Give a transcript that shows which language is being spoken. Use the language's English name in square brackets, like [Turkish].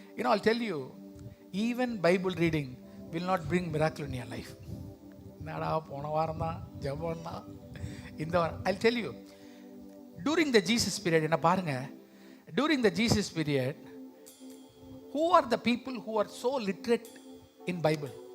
[English] I'll tell you, even Bible reading will not bring miracle in your life. [Tamil] என்னடா போன வாரம் தான் ஜெபம் தான், இந்த வாரம். [English] I'll tell you, during the Jesus period, [Tamil] என்ன பாருங்க, [English] during the Jesus period, who are the people who are so literate in Bible?